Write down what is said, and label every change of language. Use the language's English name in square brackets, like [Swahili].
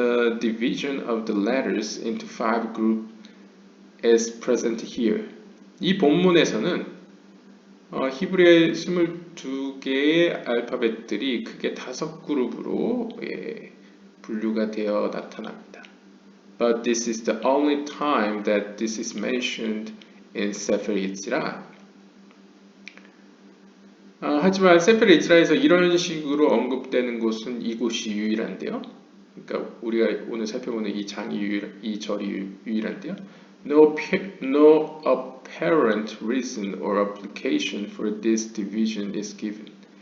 [English] The division of the letters into 5 groups is present here. [Korean] 이 본문에서는 히브리어의 22개의 알파벳들이 크게 5그룹으로 분류가 되어 나타납니다. [English] But this is the only time that this is mentioned in Sefer Yetzirah. [Korean] 하지만 세fer 예지라에서 이런 식으로 언급되는 곳은 이곳이 유일한데요. 그러니까 우리가 오늘 살펴보는 이 절이 유일한데요. [English] No apparent reason or application for this division is given.